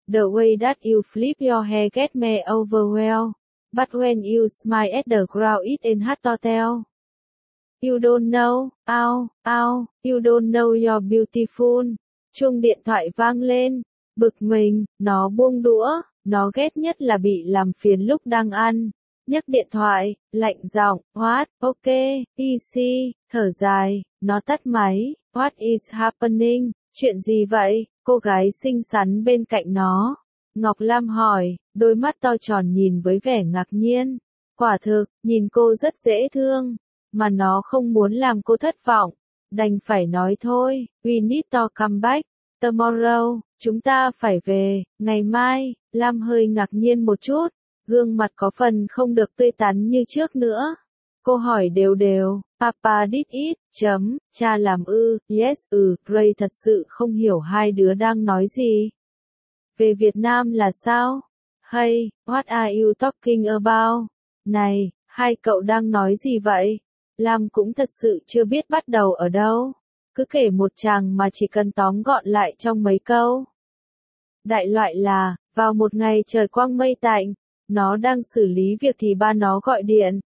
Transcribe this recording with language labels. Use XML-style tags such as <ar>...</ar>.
<en>The way that you flip your hair get me overwhelmed. But when you smile at the crowd it in hard to tell. You don't know, you don't know you're beautiful.</en> <vi>Chuông điện thoại vang lên. Bực mình, nó buông đũa. Nó ghét nhất là bị làm phiền lúc đang ăn. Nhấc điện thoại, lạnh giọng,</vi> <en>what, ok, easy,</en> <vi>thở dài. Nó tắt máy,</vi> <en>what is happening,</en> <vi>chuyện gì vậy? Cô gái xinh xắn bên cạnh nó, Ngọc Lam hỏi, đôi mắt to tròn nhìn với vẻ ngạc nhiên. Quả thực, nhìn cô rất dễ thương, mà nó không muốn làm cô thất vọng. Đành phải nói thôi,</vi> <en>we need to come back, tomorrow,</en> <vi>chúng ta phải về, ngày mai. Lam hơi ngạc nhiên một chút, gương mặt có phần không được tươi tắn như trước nữa. Cô hỏi đều đều,</vi> <en>Papa did it,</en> <vi>chấm, cha làm ư,</vi> <en>yes,</en> <vi>ừ, Ray thật sự không hiểu hai đứa đang nói gì. Về Việt Nam là sao?</vi> <en>Hey, what are you talking about?</en> <vi>Này, hai cậu đang nói gì vậy? Lam cũng thật sự chưa biết bắt đầu ở đâu. Cứ kể một chàng mà chỉ cần tóm gọn lại trong mấy câu. Đại loại là, vào một ngày trời quang mây tạnh, nó đang xử lý việc thì ba nó gọi điện.</vi>